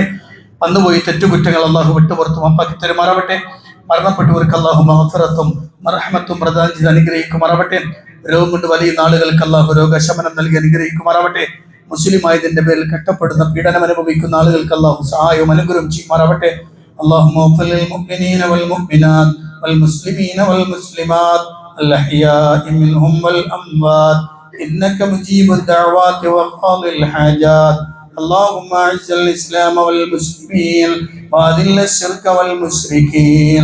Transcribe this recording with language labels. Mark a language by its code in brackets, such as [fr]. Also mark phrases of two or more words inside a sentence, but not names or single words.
[ml] വന്നുപോയി തെറ്റുകുറ്റങ്ങൾ അള്ളാഹു വിട്ടുപുറത്ത് മാപ്പാക്കി തരുമാറാവട്ടെ. മരണപ്പെട്ടവർക്ക് അള്ളാഹു മഗ്ഫിറത്തും റഹ്മത്തും പ്രദാനം ചെയ്ത് അനുഗ്രഹിക്കുമാറാവട്ടെ. രോഗം കൊണ്ട് വലിയ നാളുകൾക്ക് അള്ളാഹു രോഗശമനം നൽകി അനുഗ്രഹിക്കുമാറാവട്ടെ. മുസ്ലിം ആയതിന്റെ പേരിൽ കഷ്ടപ്പെടുന്ന, പീഡനം അനുഭവിക്കുന്ന ആളുകൾക്ക് അള്ളാഹു സഹായവും അനുഗ്രഹം ചെയ്യുമാറാവട്ടെ. [ar] اللهم اغفر للمؤمنين والمؤمنات والمسلمين والمسلمات الأحياء منهم والأموات إنك مجيب الدعوات وقاضي الحاجات. اللهم أعز الإسلام والمسلمين وأذل الشرك والمشركين.